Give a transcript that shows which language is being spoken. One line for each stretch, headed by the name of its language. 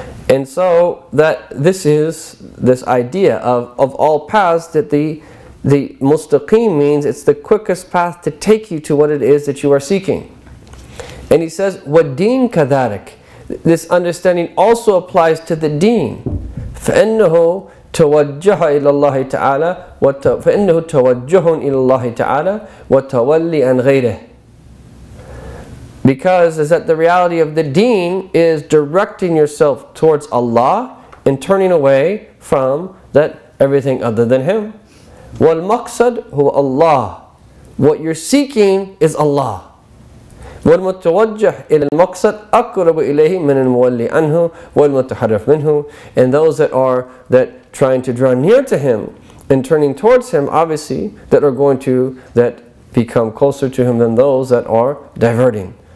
English: And so that this is this idea of all paths, that the mustaqim means it's the quickest path to take you to what it is that you are seeking. And he says,
Arabic: وَالدِّينَ كَذَلِكَ.
English: This understanding also applies to the deen.
Arabic: فَإِنَّهُ توجه إلى الله تعالى فإنه توجه إلى الله تعالى وتولي عن غيره.
English: Because is that the reality of the deen is directing yourself towards Allah and turning away from that everything other than Him.
Arabic: وَالْمَقْصَدْ هُوَ Allah.
English: What you're seeking is Allah.
Arabic: وَالْمُتَوَجَّهِ إِلَى الْمَقْصَدْ أَقْرَبُ إِلَيْهِ مِنَ الْمُوَلِّي عَنْهُ وَالْمُتَحَرَّفْ مِنْهُ.
English: And those that are trying to draw near to Him and turning towards Him, obviously, that are going to become closer to Him than those that are diverting.